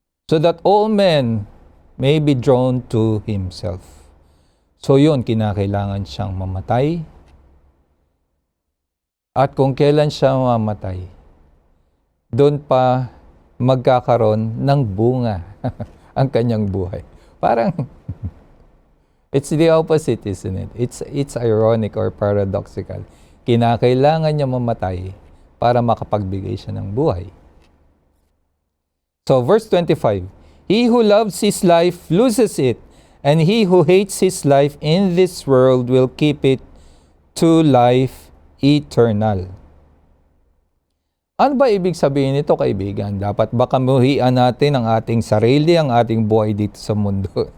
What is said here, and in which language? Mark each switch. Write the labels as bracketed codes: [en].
[en] So that all men may be drawn to himself. [tl] So yun, kinakailangan siyang mamatay. At kung kailan siya mamatay, doon pa magkakaroon ng bunga ang kanyang buhay. [en] Parang, it's the opposite, isn't it? It's ironic or paradoxical. [tl] Kinakailangan niya mamatay para makapagbigay siya ng buhay. [en] So, verse 25, "He who loves his life loses it, and he who hates his life in this world will keep it to life eternal." [tl] Ano ba ibig sabihin nito, kaibigan? Dapat ba kamuhian natin ang ating sarili, ang ating buhay dito sa mundo?